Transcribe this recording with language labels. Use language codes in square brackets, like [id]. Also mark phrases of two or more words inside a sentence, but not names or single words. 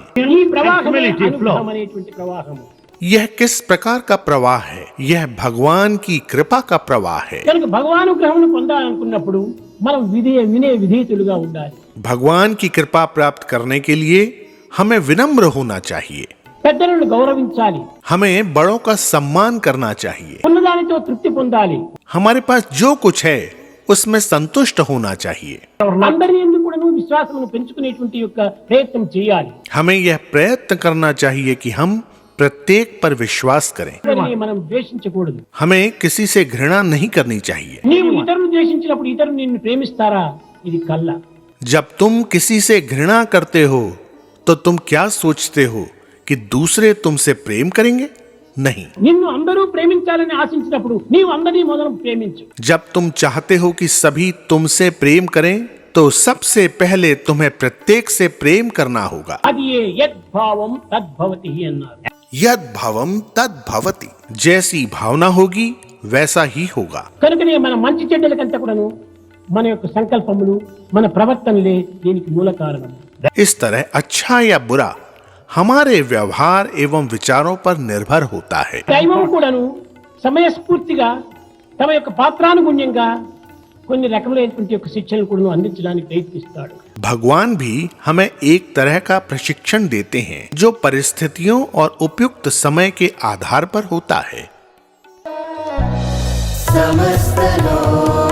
[te] ఈ ప్రవాహమే అనుగ్రహం అనేటువంటి ప్రవాహము. [hi] यह किस प्रकार का प्रवाह है? यह भगवान की कृपा का प्रवाह है। [te] కనుక భగవానుగ్రహం పొందాలనుకున్నప్పుడు మనం వినయ విధేయతులుగా ఉండాలి. [hi] भगवान की कृपा प्राप्त करने के लिए हमें विनम्र होना चाहिए। [te] పెద్దలను గౌరవించాలి. [hi] हमें बड़ों का सम्मान करना चाहिए। [te] ఉన్నదానితో తృప్తి పొందాలి. [hi] हमारे पास जो कुछ है उसमें संतुष्ट होना चाहिए। [te] అందరి యందు కూడాను విశ్వాసమును పెంచుకునేటువంటి యొక్క ప్రయత్నం చేయాలి. [hi] हमें यह प्रयत्न करना चाहिए कि हम प्रत्येक पर विश्वास करें। [te] ఎవరిని మనం ద్వేషించకూడదు. [hi] हमें किसी से घृणा नहीं करनी चाहिए। [te] నీవు ఇతరులను ద్వేషించినప్పుడు ఇతరులు నిన్ను ప్రేమిస్తారా? ఇది కల్లా. [hi] जब तुम किसी से घृणा करते हो तो तुम क्या सोचते हो कि दूसरे तुमसे प्रेम करेंगे? नहीं। [te] నిన్ను అందరూ ప్రేమించాలని ఆశించినప్పుడు నీవు అందరినీ మొదలు ప్రేమించు. [hi] जब तुम चाहते हो कि सभी तुमसे प्रेम करें तो सबसे पहले तुम्हें प्रत्येक से प्रेम करना होगा। [te] అది ఏ [sa] యద్భావం తద్భవతి [te] అన్నారు. [sa] यद भवम तद भवति। [hi] जैसी भावना होगी वैसा ही होगा। [te] కనుకనే మన మంచి చెడ్డలకంతా కూడాను మన యొక్క సంకల్పములు, మన ప్రవర్తనలే దీనికి మూల కారణం. [hi] इस तरह अच्छा या बुरा हमारे व्यवहार एवं विचारों पर निर्भर होता है। [te] దైవం కూడాను సమయస్ఫూర్తిగా తమ యొక్క పాత్రానుగుణ్యంగా కొన్ని రకములైనటువంటి యొక్క శిక్షణలు కూడా అందించడానికి ప్రయత్నిస్తాడు. [hi] भगवान भी हमें एक तरह का प्रशिक्षण देते हैं जो परिस्थितियों और उपयुक्त समय के आधार पर होता है। समस्त लोक